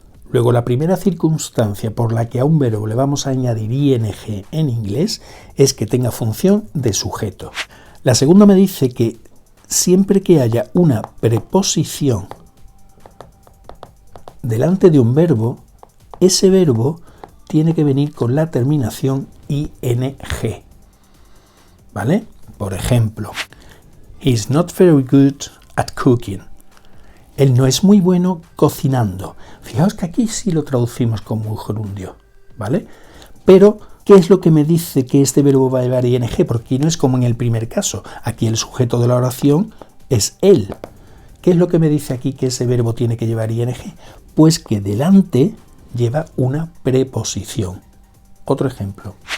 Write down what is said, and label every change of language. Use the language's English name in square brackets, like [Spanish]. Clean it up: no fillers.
[Spanish] Luego, la primera circunstancia por la que a un verbo le vamos a añadir ing en inglés es que tenga función de sujeto. La segunda me dice que siempre que haya una preposición delante de un verbo, ese verbo tiene que venir con la terminación ing, ¿vale? Por ejemplo, [English] he's not very good at cooking. [Spanish] Él no es muy bueno cocinando. Fijaos que aquí sí lo traducimos como un gerundio, ¿vale? Pero, ¿qué es lo que me dice que este verbo va a llevar ing? Porque no es como en el primer caso. Aquí el sujeto de la oración es él. ¿Qué es lo que me dice aquí que ese verbo tiene que llevar ing? Pues que delante lleva una preposición. Otro ejemplo.